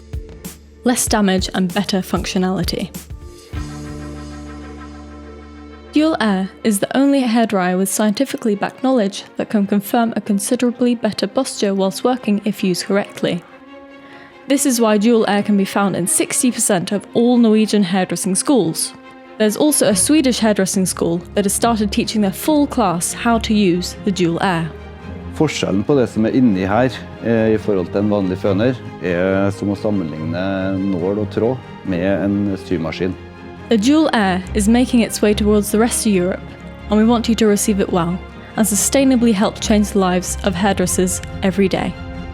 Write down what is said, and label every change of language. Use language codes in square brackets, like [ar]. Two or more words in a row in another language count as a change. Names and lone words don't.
[en] Less damage and better functionality. Dual air is the only hairdryer with scientifically backed knowledge that can confirm a considerably better posture whilst working if used correctly. This is why dual air can be found in 60% of all Norwegian hairdressing schools. There's also a Swedish hairdressing school that has started teaching their full class how to use the dual air. [no] Forskjellen på det som inni her I forhold til en vanlig føner som å sammenligne nål og tråd med en symaskin. [en] The dual air is making its way towards the rest of Europe, and we want you to receive it well and sustainably help change the lives of hairdressers every day.